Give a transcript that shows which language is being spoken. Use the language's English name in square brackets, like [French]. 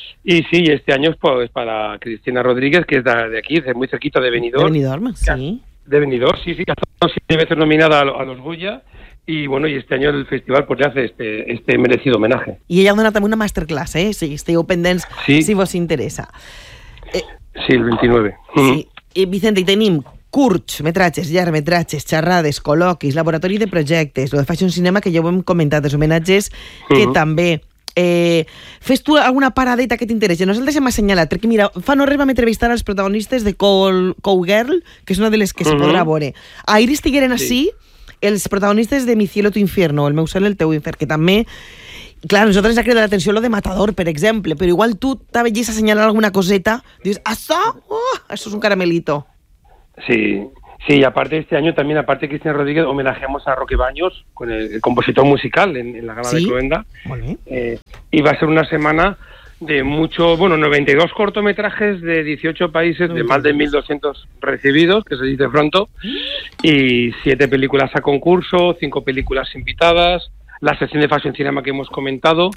[Spanish] Y sí, este año es pues, para Cristina Rodríguez, que es de aquí, es muy cerquita de Benidorm. Benidorm, sí. De Benidorm, sí, sí, que ha estado 7 veces nominada a los Goya. Y bueno, y este año el festival pues le hace este merecido homenaje. Y ella dona también una masterclass, ¿eh? Si estoy open dance, sí. Si vos interesa. Sí, el 29. Sí. [Catalan] Y Vicente, y tenim curts, metratges, llargmetratges, xerrades, col·loquis, laboratori de projectes, lo de Fashion Cinema, que ja ho hem comentat, els homenatges, que també... Fes tu alguna paradeta que t'interessi. Nosaltres hem assenyalat, perquè mira, fa no res vam entrevistar els protagonistes de Cowgirl, que és una de les que se podrà veure. Ahir estigueren així, els protagonistes de Mi cielo, tu infierno, El meu cel, el teu infern, que també... Clar, a nosaltres ens ha cridat l'atenció lo de Matador, per exemple, però igual tu t'havies assenyalat alguna coseta, dius, això? Això és un caramelito. [Spanish] Sí, sí, y aparte este año también, aparte de Cristina Rodríguez, homenajeamos a Roque Baños, con el compositor musical en la gala, ¿sí?, de Cloenda. Vale. Y va a ser una semana de mucho, bueno, 92 cortometrajes de 18 países, de más de 1.200 recibidos, que se dice pronto, y 7 películas a concurso, 5 películas invitadas, la sección de Fashion Cinema que hemos comentado,